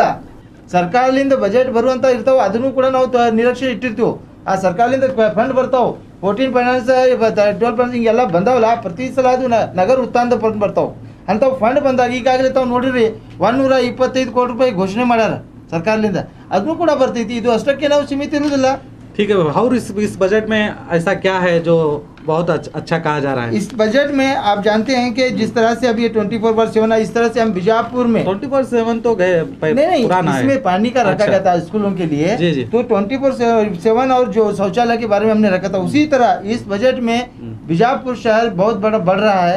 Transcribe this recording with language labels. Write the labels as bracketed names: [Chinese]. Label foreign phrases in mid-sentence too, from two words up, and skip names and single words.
[Kannada] ಸರ್ಕಾರದಿಂದ ಬಜೆಟ್ ಬರುವಂತ ಇರ್ತಾವ, ಅದನ್ನು ಕೂಡ ನಾವು ನಿರೀಕ್ಷೆ ಇಟ್ಟಿರ್ತೀವಿ. ಆ ಸರ್ಕಾರದಿಂದ ಫಂಡ್ ಬರ್ತಾವ, 14 ಫೈನಾನ್ಸ್ 12 ಫೈನಾನ್ಸ್ ಹಿಂಗೆಲ್ಲ ಬಂದಾವಲ್ಲ, ಪ್ರತಿ ಸಲ ಅದು ನಗರ ಉತ್ಥಾನದ ಫಂಡ್ ಬರ್ತಾವ. ಅಂಥವು ಫಂಡ್ ಬಂದಾಗ ಈಗಾಗಲೇ ತಾವು ನೋಡಿರಿ 125 ಕೋಟಿ ರೂಪಾಯಿ ಘೋಷಣೆ ಮಾಡ್ಯಾರ ಸರ್ಕಾರದಿಂದ, ಅದನ್ನು ಕೂಡ ಬರ್ತೈತಿ. ಇದು ಅಷ್ಟಕ್ಕೆ ನಾವು ಸೀಮಿತ ಇರುವುದಿಲ್ಲ. [Hindi] ठीक है, और इस बजट में ऐसा क्या है जो बहुत अच्छा कहा जा रहा है? इस बजट में आप जानते हैं कि जिस तरह से अभी 24/7 है, इस तरह से हम बीजापुर में 24/7 तो गए पुराना है, इसमें पानी का रखा गया था स्कूलों के लिए। जी। तो 24/7 और जो शौचालय के बारे में हमने रखा था, उसी तरह इस बजट में बीजापुर शहर बहुत बड़ा बढ़ रहा है।